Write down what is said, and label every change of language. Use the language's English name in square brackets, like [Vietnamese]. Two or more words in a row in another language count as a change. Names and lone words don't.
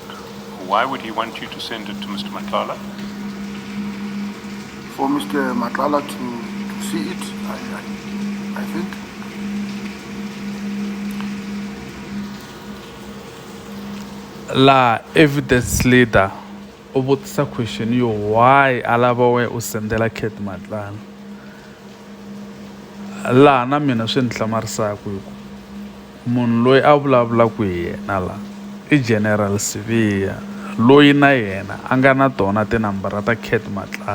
[English] Why would he want you to send it to Mr. Matlala? For Mr. Matlala to see it, I think. [Tsonga] la evidence leader u vutisa question yo why a lava we u sendela Cat Madlanga laha na mina swi ni hlamarisaka hi ku munhu loyi a vulavulaka hi yena la i General Sibiya loyi na yena a nga na tona tinambara ta Cat Madlanga.